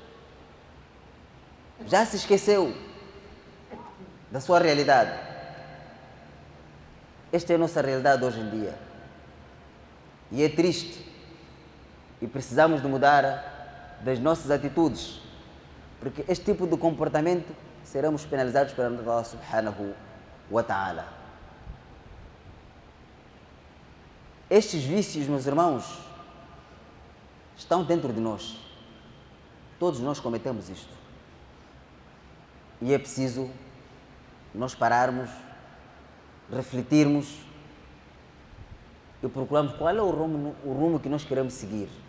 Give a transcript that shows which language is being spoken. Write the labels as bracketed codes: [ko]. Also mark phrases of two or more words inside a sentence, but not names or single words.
[pt] Já se esqueceu da sua realidade. Esta é a nossa realidade hoje em dia. E é triste. E precisamos de mudar das nossas atitudes. Porque este tipo de comportamento seremos penalizados pelo [ar] الله سبحانه وتعالى. [pt] Estes vícios, meus irmãos, estão dentro de nós. Todos nós cometemos isto. E é preciso nós pararmos, refletirmos e procurarmos qual é o rumo que nós queremos seguir.